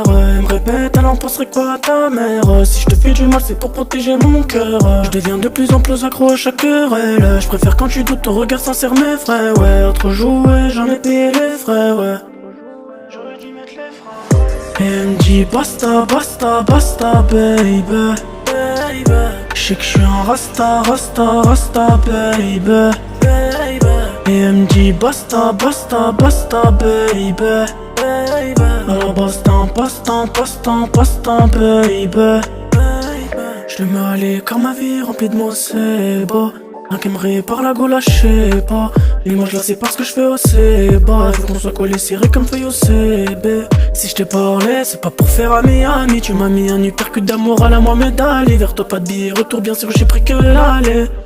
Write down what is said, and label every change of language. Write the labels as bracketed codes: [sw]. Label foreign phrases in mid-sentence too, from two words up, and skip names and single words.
[fr] Elle me répète, elle en penserait quoi à ta mère. Si je te fais du mal, c'est pour protéger mon cœur. Je deviens de plus en plus accro à chaque querelle. Je préfère quand tu doutes, ton regard sincère m'effraie. Ouais, autre jouet, j'en ai payé les frais, ouais. J'aurais dû mettre les freins. Et elle me dit basta, basta, basta, [en] baby, baby. [fr] Je sais que je suis un rasta, rasta, rasta, [en] baby, baby. [fr] Et elle me dit basta, basta, basta, [en] baby, baby. [fr] Alors basta, basta, basta, basta, [en] baby, baby. [fr] Je le mets à l'écart, ma vie remplie de mots, c'est beau. Un qui me répare la gaule, je sais pas. L'image là c'est parce que je fais assez bas. Faut qu'on soit collé serré comme feuille au CB. Si je t'ai parlé, c'est pas pour faire ami. Tu m'as mis un uppercut d'amour à la Mohamed Ali. Vers toi pas de billet, retour bien sûr j'ai pris que l'aller.